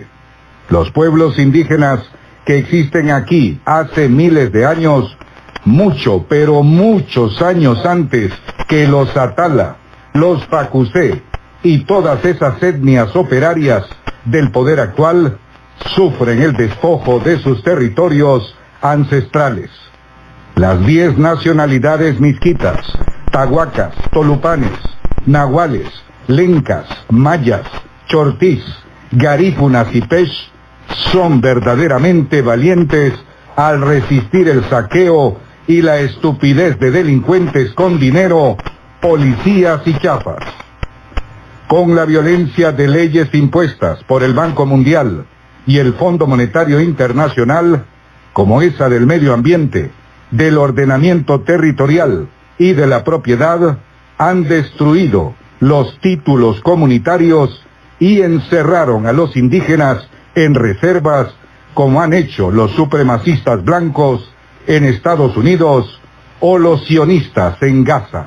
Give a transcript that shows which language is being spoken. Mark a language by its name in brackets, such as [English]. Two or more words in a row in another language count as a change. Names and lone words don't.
[Spanish] Los pueblos indígenas que existen aquí hace miles de años, mucho, pero muchos años antes que los Atala, los Pacusé y todas esas etnias operarias del poder actual, sufren el despojo de sus territorios ancestrales. Las 10 nacionalidades misquitas, tahuacas, tolupanes, nahuales, lencas, mayas, chortís, garífunas y pech son verdaderamente valientes al resistir el saqueo y la estupidez de delincuentes con dinero, policías y chafas. Con la violencia de leyes impuestas por el Banco Mundial y el Fondo Monetario Internacional, como esa del medio ambiente, del ordenamiento territorial y de la propiedad, han destruido los títulos comunitarios y encerraron a los indígenas en reservas, como han hecho los supremacistas blancos en Estados Unidos o los sionistas en Gaza.